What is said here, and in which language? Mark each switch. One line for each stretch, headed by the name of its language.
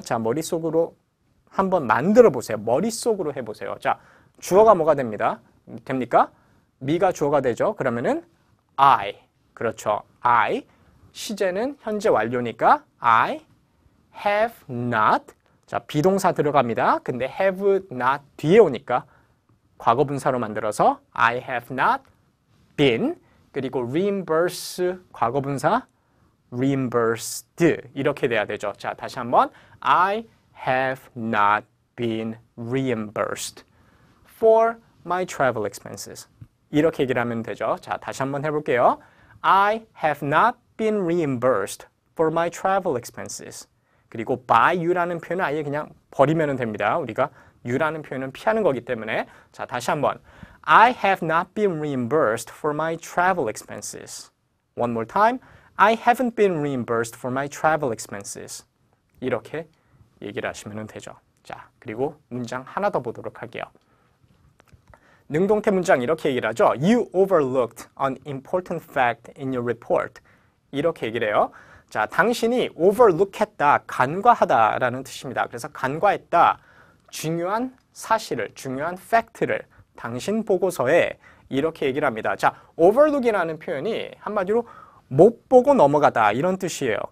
Korean: 자, 머릿속으로 한번 만들어 보세요. 머릿속으로 해보세요. 자, 주어가 뭐가 됩니까? me가 주어가 되죠. 그러면은 I. 그렇죠. I. 시제는 현재 완료니까
English: I have not.
Korean: 자, 비동사 들어갑니다. 근데 have not 뒤에 오니까 과거분사로 만들어서
English: I have not been.
Korean: 그리고 reimburse 과거분사 reimbursed 이렇게 돼야 되죠. 자, 다시 한번
English: I have not been reimbursed for my travel expenses.
Korean: 이렇게 얘기를 하면 되죠. 자, 다시 한번 해볼게요.
English: I have not been reimbursed for my travel expenses.
Korean: 그리고 by you라는 표현은 아예 그냥 버리면 됩니다. 우리가 you라는 표현은 피하는 거기 때문에 자, 다시 한번
English: I have not been reimbursed for my travel expenses. One more time. I haven't been reimbursed for my travel expenses.
Korean: 이렇게 얘기를 하시면 되죠. 자, 그리고 문장 하나 더 보도록 할게요. 능동태 문장 이렇게 얘기를 하죠.
English: You overlooked an important fact in your report.
Korean: 이렇게 얘기를 해요. 자, 당신이 overlook했다, 간과하다라는 뜻입니다. 그래서 간과했다, 중요한 사실을, 중요한 팩트를 당신 보고서에 이렇게 얘기를 합니다. 자, overlook이라는 표현이 한마디로 못 보고 넘어가다 이런 뜻이에요.